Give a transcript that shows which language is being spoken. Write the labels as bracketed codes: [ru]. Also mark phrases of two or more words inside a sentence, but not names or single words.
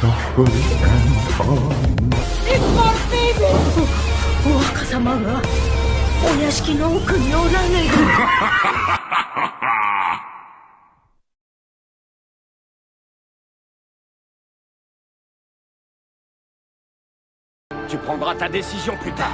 [en] to and from. It's for baby! [ja] お若様がお屋敷の奥におられる。 [fr] Tu prendras ta décision plus tard.